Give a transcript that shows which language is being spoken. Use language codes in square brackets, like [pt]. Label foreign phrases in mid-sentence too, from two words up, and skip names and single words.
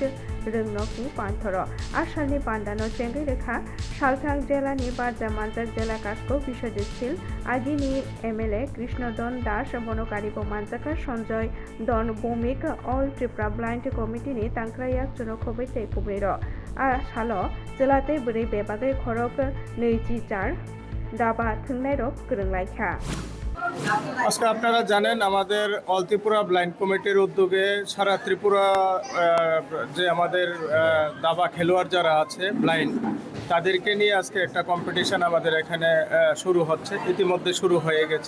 [trk] Ringnokni Panthoro Ashalni Pandano Chengi Rekha Shalthang Jelani Barja Manjak Jela Kasko Bishodisil Agini MLA Krishnodon Dash Bonokaribo Manjaka Sonjoy Don Bomik All Tripura Blind Committee ni Tankrayak Junokobete Kubero Ashalo Jelate Buri Bebage Korok Neiji Jar দাবা থুংনাইরক গরংলাইখা [bn] আজকে আপনারা জানেন আমাদের অল ত্রিপুরা ব্লাইন্ড কমিটির উদ্যোগে সারা ত্রিপুরা যে আমাদের দাবা খেলোয়াড় যারা আছে ব্লাইন্ড তাদেরকে নিয়ে আজকে একটা কম্পিটিশন আমাদের এখানে শুরু হচ্ছে, ইতিমধ্যে শুরু হয়ে গেছে।